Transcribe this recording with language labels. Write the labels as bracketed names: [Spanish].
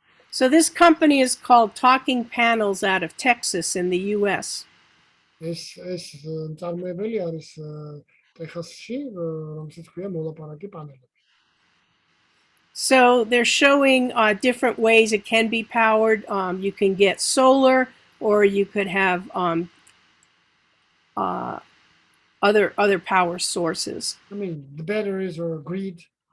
[English] so this company is called Talking Panels out of Texas in the US. [Georgian] ეს წარმოებელი არის ტეხასში, რომელსაც ქვია მოლაპარაკე პანელები. [English] So they're showing different ways it can be powered. You can get solar, or you could have other power sources. I mean, the batteries are grid.